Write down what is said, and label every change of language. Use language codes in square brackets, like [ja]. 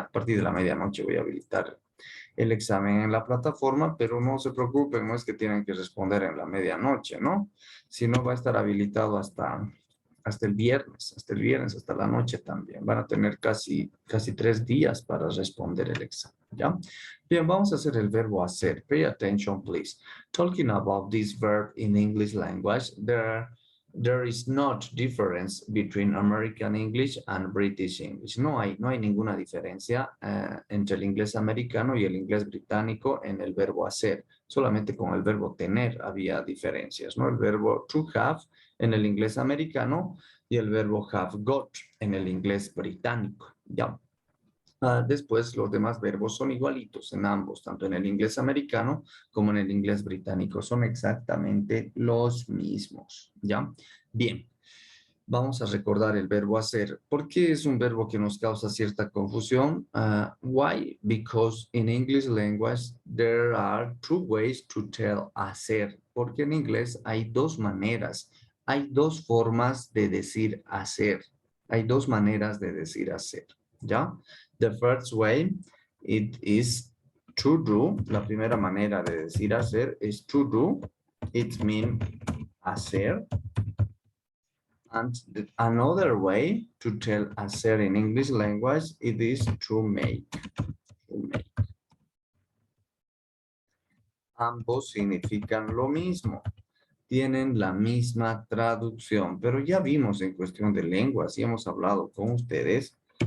[es] A partir de la medianoche voy a habilitar el examen en la plataforma, pero no se preocupen, no es que tienen que responder en la medianoche, ¿no? Si no, va a estar habilitado hasta el viernes, hasta la noche también. Van a tener casi 3 días para responder el examen, ¿ya? Bien, vamos a hacer el verbo hacer. [en] Pay attention, please. Talking about this verb in English language, there is not difference between American English and British English. [es] No hay ninguna diferencia entre el inglés americano y el inglés británico en el verbo hacer. Solamente con el verbo tener había diferencias, ¿no? El verbo to have en el inglés americano y el verbo have got en el inglés británico, ¿ya? Después, los demás verbos son igualitos en ambos, tanto en el inglés americano como en el inglés británico. Son exactamente los mismos, ¿ya? Bien, vamos a recordar el verbo hacer. ¿Por qué es un verbo que nos causa cierta confusión? [en] Why? Because in English language there are two ways to tell hacer. [es] Porque en inglés hay dos maneras, hay dos formas de decir hacer. Hay dos maneras de decir hacer, ¿ya? [en] The first way, it is to do. [es] La primera manera de decir hacer es to do. [en] It means hacer. And another way to tell hacer in English language, it is to make. [es] Ambos significan lo mismo. Tienen la misma traducción, pero ya vimos en cuestión de lenguas y hemos hablado con ustedes.